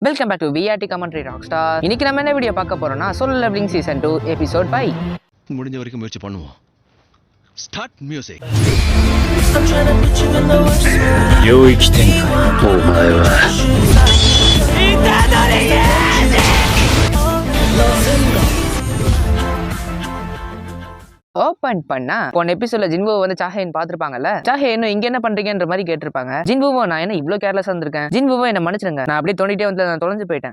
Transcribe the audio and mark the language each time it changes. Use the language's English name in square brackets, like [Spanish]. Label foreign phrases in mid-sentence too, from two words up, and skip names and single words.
[English] Welcome back to VRT commentary rockstar. [Tamil] இன்னைக்கு நம்ம என்ன வீடியோ பார்க்க போறோம்னா சோலோ லெவலிங் [English] season 2 episode 5. [Tamil] முடிஞ்ச வரைக்கும் முயற்சி பண்ணுவோம். [English] start music. [Japanese] 領域展開。お前は [Tamil] ஓபன் பண்ணா போன எபிசோட்ல ஜின்வோ வந்து சாஹேன் பாத்துருப்பாங்கல்ல. சாஹேன் இங்க என்ன பண்றீங்கன்ற மாதிரி கேட்டிருப்பாங்க. ஜின்வோ நான் என்ன இவ்வளவு கேர்லெஸ் வந்திருக்கேன், ஜின்வோ என்ன மன்னிச்சிருங்க, நான் அப்படியே தோண்டிட்டே வந்து நான் தொலைஞ்சு போயிட்டேன்.